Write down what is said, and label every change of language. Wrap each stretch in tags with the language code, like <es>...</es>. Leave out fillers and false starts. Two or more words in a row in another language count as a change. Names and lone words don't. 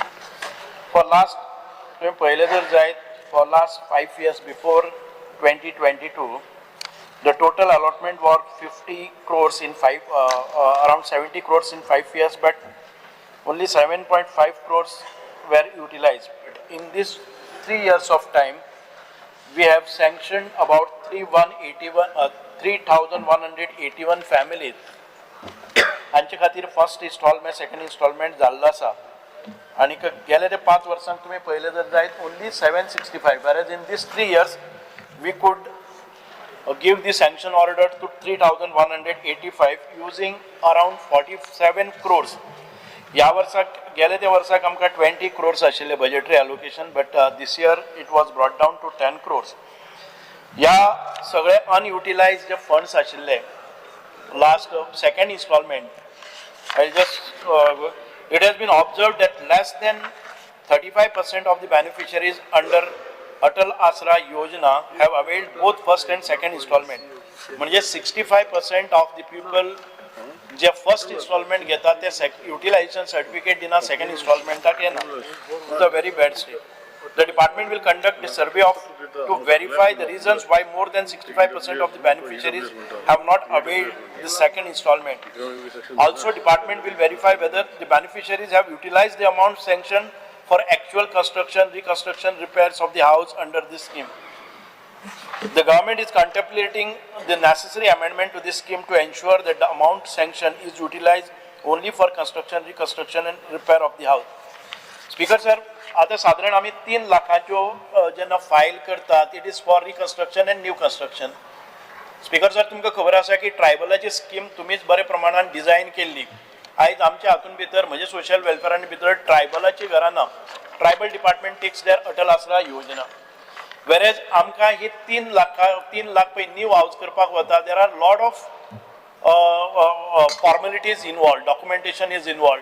<en>For last 5 years before 2022, the total allotment was 50 crores in around 70 crores in 5 years, but only 7.5 crores were utilized. In this 3 years of time, we have sanctioned about 3,181 families.</en> <kok>हांचे खातीर</kok> <en>first installment second installment</en> <kok>जाल्लो आसा आनी गेल्या त्या 5 वर्सांक तुमी पळयलें जर जायत ओन्ली 765</kok> <en>whereas in these 3 years we could give the sanction order to 3,185 using around 47 crores.</en> <kok>या वर्साक गेल्या त्या वर्साक आमकां 20 crores आशिल्ले</kok> <en>budgetary allocation, but this year it was brought down to 10 crores.</en> <kok>या सगळे</kok> <en>unutilized जे funds आशिल्ले last second installment, it has been observed that less than 35% of the beneficiaries under Atal Asra Yojana have availed both first and second installment.</en> <kok>म्हणजे 65%</kok> <en>of the people</en> <kok>जे फर्स्ट इन्स्टॉलमेंट घेता ते युटिलायझेशन सर्टिफिकेट दिना सेकंड इन्स्टॉलमेंटाक येना.</kok> <en>it's a very bad state. The department will conduct a survey to verify the reasons why more than 65% of the beneficiaries have not availed the second installment. Also, department will verify whether the beneficiaries have utilized the amount sanctioned for actual construction, reconstruction, repairs of the house under this scheme. The government is contemplating the necessary amendment to this scheme to ensure that the amount sanctioned is utilized only for construction, reconstruction and repair of the house. Speaker sir,</en> <kok>आता साधारण आम्ही 3 लाखाच्यो जेन्ना फायल करतात</kok> <en>it is for reconstruction and new construction. speaker sir</en> <kok>तुमकां खबर आसा की ट्रायबलाची स्कीम तुमीच बरे प्रमाणात डिझायन केल्ली. आयज आमच्या हातून भितर म्हणजे</kok> <en>social welfare</en> <kok>भितर ट्रायबलाची घरां ना.</kok> <en>tribal department takes their Atal Asra Yojana. वेरेज</en> <kok>आमकां ही 3 लाख पळय</kok> <en>new house</en> <kok>करपाक वता</kok> <en>there are lot of formalities involved, documentation is involved.</en>